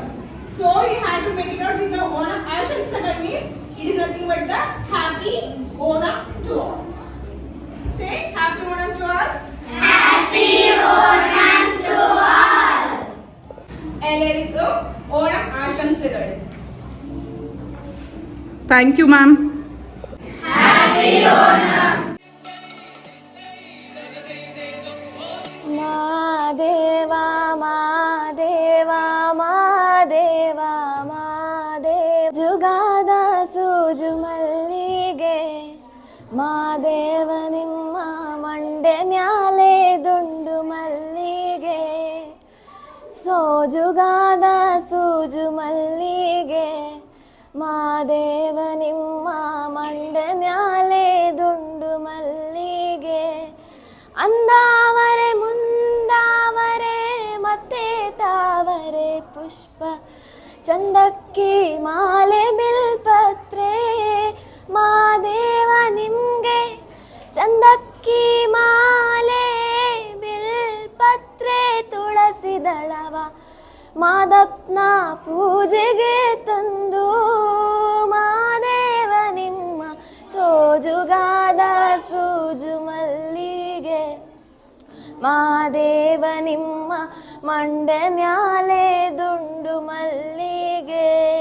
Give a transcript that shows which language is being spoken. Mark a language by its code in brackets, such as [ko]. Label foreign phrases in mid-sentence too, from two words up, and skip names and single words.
[en] So you have to make it out with the Onam Ashan means it is nothing but the happy Onam to all. Say happy Onam to all. Happy Onam to all. [ml] എല്ലാവർക്കും ഓണം ആശംസകൾ. [en] Thank you, ma'am. Happy Onam. [kn] Madeva, Madeva, Madeva, Madeva. ಜುಗಾದ ಸೂಜು ಮಲ್ಲಿಗೆ. ಮಾದೇವ ನಿಮ್ಮ ಮಂಡೆ ಮ್ಯಾಲೆ ದುಂಡು ಮಲ್ಲಿಗೆ. So ಜುಗಾದ ಸೂಜು ಮಲ್ಲಿಗೆ. ಮಾದೇವ ನಿಮ್ಮ ಮಂಡೆ ಮ್ಯಾಲೆ ದುಂಡು ಮಲ್ಲಿಗೆ. ಅಂದಾವರೆ ಮುಂದಾವರೆ ಮತ್ತೆ ತಾವರೆ ಪುಷ್ಪ ಚಂದಕ್ಕಿ ಮಾಲೆ ಬಿಲ್ಪತ್ರೆ ಮಾದೇವ ನಿಮ್ಗೆ ಚಂದಕ್ಕಿ ಮಾಲೆ ಬಿಲ್ಪತ್ರೆ ತುಳಸಿ ದಳವ ಮಾದಪ್ಪನ ಪೂಜೆಗೆ ತಂದು ಮಾದೇವ ನಿಮ್ಮ ಸೋಜುಗಾದ ಸೂಜು ಮಲ್ಲಿಗೆ ಮಾದೇವ ನಿಮ್ಮ ಮಂಡೆ ಮ್ಯಾಲೆ ದುಂಡು ಮಲ್ಲಿಗೆ